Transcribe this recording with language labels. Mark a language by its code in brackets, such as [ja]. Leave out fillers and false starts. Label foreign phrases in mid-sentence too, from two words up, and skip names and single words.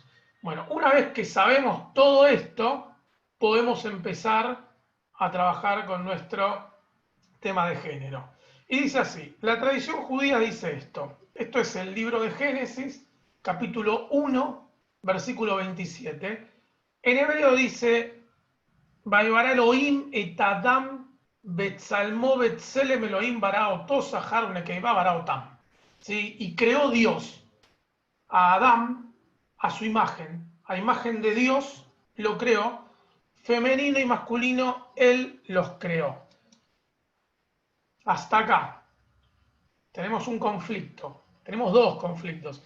[es] Bueno, una vez que sabemos todo esto, podemos empezar a trabajar con nuestro tema de género. Y dice así, la tradición judía dice esto. Esto es el libro de Génesis, capítulo 1, versículo 27. En hebreo dice, [he] ויברא אלהים את האדם בצלמו בצלם אלהים ברא אתו זכר ונקבה ברא אתם. ¿Sí? [es] Y creó Dios a Adán a su imagen. A imagen de Dios lo creó. Femenino y masculino, él los creó. Hasta acá tenemos un conflicto, tenemos dos conflictos.